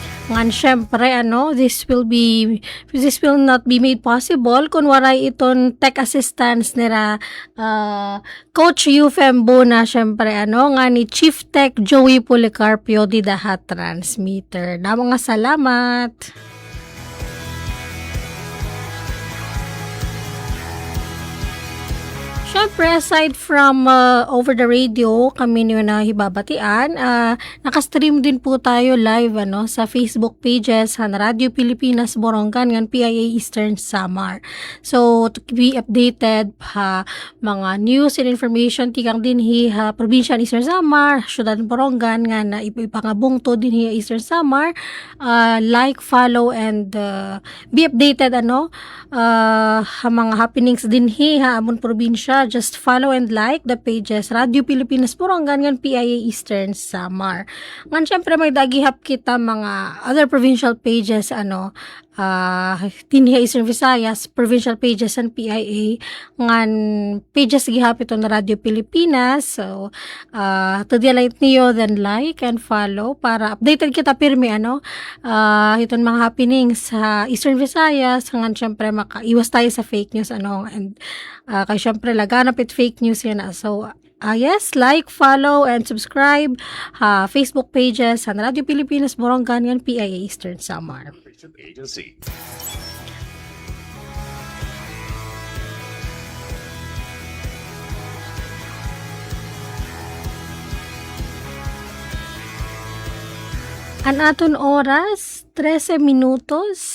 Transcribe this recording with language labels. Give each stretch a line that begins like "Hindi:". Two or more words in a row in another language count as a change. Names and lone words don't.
Waray: Ngan syempre
English: this will not be made possible
Waray: kung waray iton
English: tech assistance
Waray: nila Coach Yufem Bona, syempre nga ni Chief Tech Joey Policarpio di Daha Transmitter. Mga salamat. Syempre,
English: aside from over the radio,
Waray: kami nyo na hibabatian,
Filipino: nakastream din po tayo
Waray: live sa
English: Facebook pages
Waray: han Radio Pilipinas Borongan ngan PIA Eastern Samar. So,
English: to be updated
Waray: mga
English: news and information
Waray: tikang dinhi probinsya ng Eastern Samar, syudad ng Borongan nga na ipangabong to dinhi Eastern Samar,
English: like, follow, and be updated mga happenings
Waray: dinhi amon probinsya.
English: Just follow and like the pages Radio Pilipinas Borongan ngan PIA Eastern Samar.
Waray: Ngan syempre may dagihap kita mga
English: other provincial pages
Waray: dinhi Eastern Visayas
English: provincial pages
Waray: and PIA ngan pages gihap ito na Radio Pilipinas.
English: So to the light
Waray: niyo, then
English: like and follow
Waray: para updated kita pirmi iton mga happenings sa Eastern Visayas ngan syempre
Filipino: makaiwas tayo sa
English: fake news
Waray: and kay syempre laganap it
English: fake news
Waray: yan
English: so yes, like, follow, and subscribe Facebook pages
Waray: sa Radio Pilipinas Borongan ngan PIA Eastern Samar. Agency. An aton oras 13 minutos.